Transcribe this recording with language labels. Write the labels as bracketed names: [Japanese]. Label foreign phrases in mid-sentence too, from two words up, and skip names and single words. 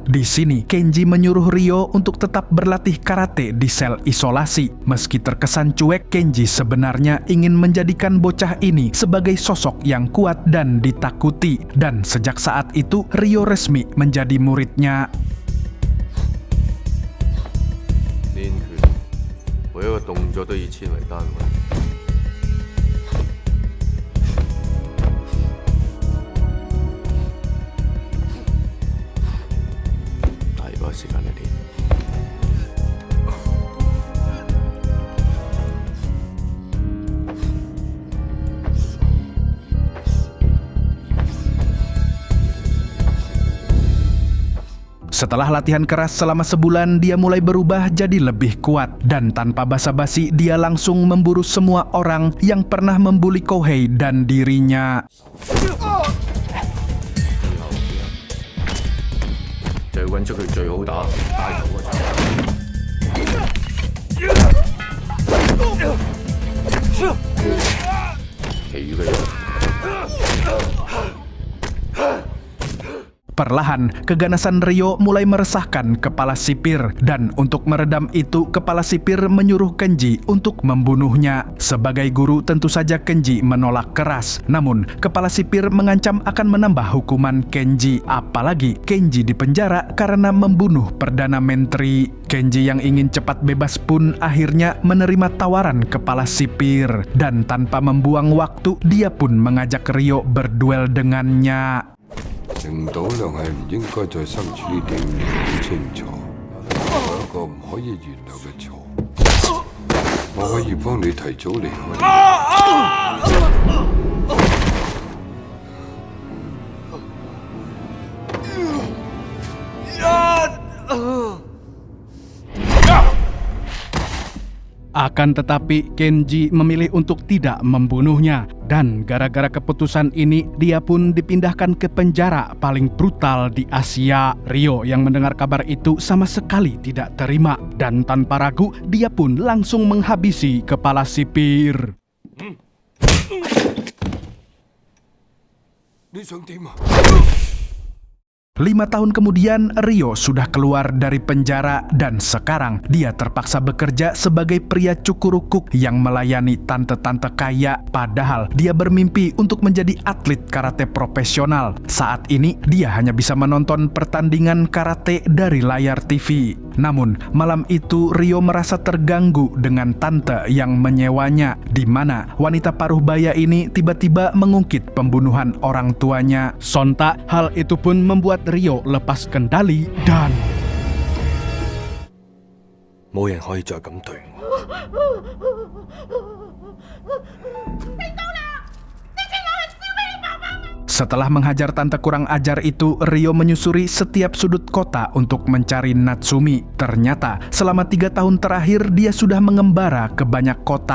[Indonesian] Di sini, Kenji menyuruh Rio untuk tetap berlatih karate di sel isolasi. Meski terkesan cuek, Kenji sebenarnya ingin menjadikan bocah ini sebagai sosok yang kuat dan ditakuti. Dan sejak saat itu, Rio resmi menjadi muridnya. [Cantonese] 練拳每一個動作都以千為單位。大把時間嚟練。 [Indonesian] Setelah latihan keras selama sebulan, dia mulai berubah jadi lebih kuat. Dan tanpa basa-basi, dia langsung memburu semua orang yang pernah membuli Kohei dan dirinya. [Cantonese] 就要揾出佢最好打大頭嗰場。其餘嘅人。 [Indonesian] Perlahan, keganasan Rio mulai meresahkan kepala sipir, dan untuk meredam itu, kepala sipir menyuruh Kenji untuk membunuhnya. Sebagai guru, tentu saja Kenji menolak keras. Namun, kepala sipir mengancam akan menambah hukuman Kenji. Apalagi Kenji dipenjara karena membunuh Perdana Menteri. Kenji yang ingin cepat bebas pun akhirnya menerima tawaran kepala sipir. Dan tanpa membuang waktu, dia pun mengajak Rio berduel dengannya. [Cantonese] 領導量係唔應該再身處呢點，好清楚。我有一個唔可以原諒嘅錯，我可以幫你提早離開。 [Indonesian] Akan tetapi, Kenji memilih untuk tidak membunuhnya. Dan gara-gara keputusan ini, dia pun dipindahkan ke penjara paling brutal di Asia. Rio yang mendengar kabar itu sama sekali tidak terima. Dan tanpa ragu, dia pun langsung menghabisi kepala sipir. [Cantonese] 你想點啊？ [Indonesian] 5 tahun kemudian, Rio sudah keluar dari penjara dan sekarang dia terpaksa bekerja sebagai pria cukurukuk yang melayani tante-tante kaya. Padahal dia bermimpi untuk menjadi atlet karate profesional. Saat ini dia hanya bisa menonton pertandingan karate dari layar TV. Namun malam itu Rio merasa terganggu dengan tante yang menyewanya, di mana wanita paruh baya ini tiba-tiba mengungkit pembunuhan orang tuanya. Sontak hal itu pun membuat Rio lepas kendali dan [Cantonese] 冇人可以再咁對我。 [Indonesian] Setelah menghajar tante kurang ajar itu, Rio menyusuri setiap sudut kota untuk mencari Natsumi. Ternyata, selama 3 tahun terakhir dia sudah mengembara ke banyak kota.